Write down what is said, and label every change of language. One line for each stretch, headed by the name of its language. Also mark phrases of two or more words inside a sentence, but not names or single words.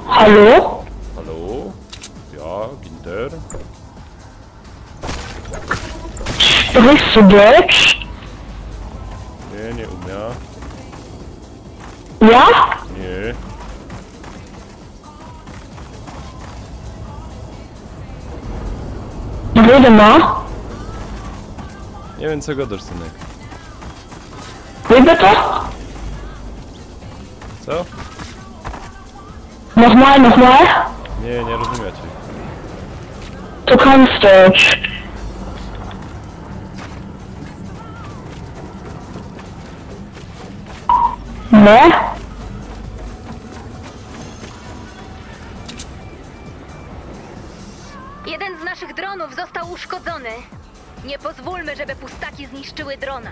German: Hallo? Hallo? Ja, Ginter? Sprichst du Deutsch?
Polish: Nie umiem.
German: Ja?
Polish: Nie.
German: Rede mal.
Polish: Nie wiem co gadasz, synek.
German: Wie bitte?
Polish: Co?
German: Nochmal.
Polish: Nie rozumiecie.
German: Du kannst Deutsch. Ne?
Polish: Jeden z naszych dronów został uszkodzony. Nie pozwólmy, żeby pustaki zniszczyły drona.